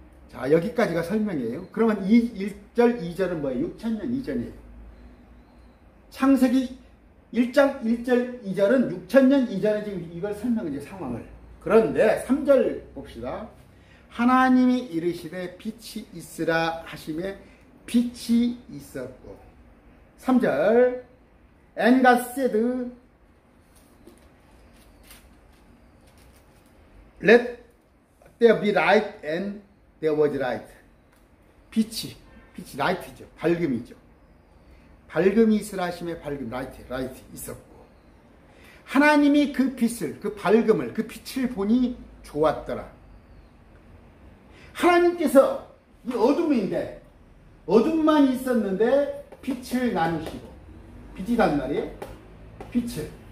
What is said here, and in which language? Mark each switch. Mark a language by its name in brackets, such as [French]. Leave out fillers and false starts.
[Korean] 자, 여기까지가 설명이에요. 그러면 이 1절, 2절은 뭐예요? 6천년 이전이에요. 창세기 1장 1절 2절은 6천년 이전에 지금 이걸 설명해 준 상황을. 그런데 3절 봅시다. 하나님이 이르시되 빛이 있으라 하시매 빛이 있었고. [English] 3절 And God said Let there be light and there was light. [Korean] 빛이 라이트죠. 밝음이죠. 밝음이 있으라 하심에 밝음, 라이트 있었고. 하나님이 그 빛을, 그 밝음을, 그 빛을 보니 좋았더라. 하나님께서 이 어둠인데, 어둠만 있었는데 빛을 나누시고, 빛이란 말이에요. 빛을.